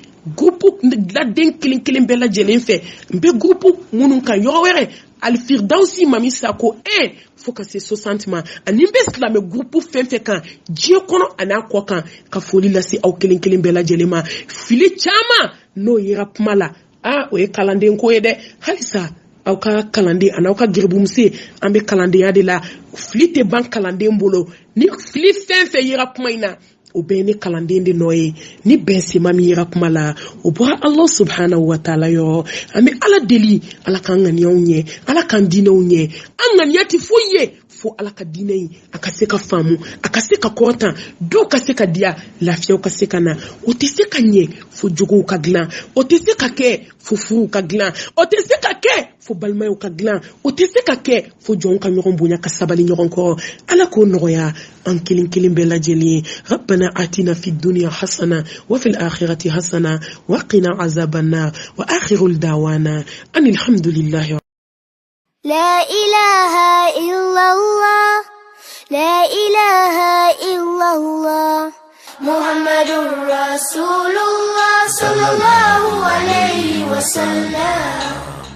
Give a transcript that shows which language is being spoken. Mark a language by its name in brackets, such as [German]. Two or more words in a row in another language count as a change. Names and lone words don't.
[Bambara] groupe laden kelen bɛɛ lajɛlen fɛ n bɛ groupe minnu kan yɔrɔ wɛrɛ alfirdausi mami sako 1 fo ka se 60 ma ani n bɛ silamɛ groupe fɛn fɛn kan diɲɛ kɔnɔ ani a kɔ kan ka foli lase aw kelen bɛɛ lajɛlen ma fili caman n'o yera kuma la o ye kalanden ko ye dɛ halisa aw ka kalanden ani aw ka gerebumuse an bɛ kalandenya de la fili tɛ ban kalanden bolo ni fili fɛn fɛn yera kuma in na o bɛɛ ni kalanden de nɔ ye ni bɛn sema min yera kuma la o bɔra Allah [Arabic] سبحانه وتعالى [Bambara] yɔrɔ an bɛ ala deli ala k'an ŋaniyaw ɲɛ ala k'an diinɛw ɲɛ an ŋaniya tɛ foyi ye fo ala ka diinɛ in a ka se ka faamu a ka se ka kɔrɔtan dɔw ka se ka diya lafiyaw ka se ka na o tɛ se ka ɲɛ fo jogow ka dilan o tɛ se ka kɛ fo furuw ka dilan o tɛ se ka kɛ fo balimayaw ka dilan o tɛ se ka kɛ fo jɔnw ka ɲɔgɔn bonya ka sabali ɲɔgɔn kɔrɔ ala k'o nɔgɔya an kelen bɛɛ lajɛlen ye [Arabic] ربنا آتنا في الدنيا حسنة وفي الآخرة حسنة وقنا عذاب النار وآخر دعوانا أن الحمد لله لا إله إلا الله لا إله إلا الله محمد رسول الله صلى الله عليه وسلم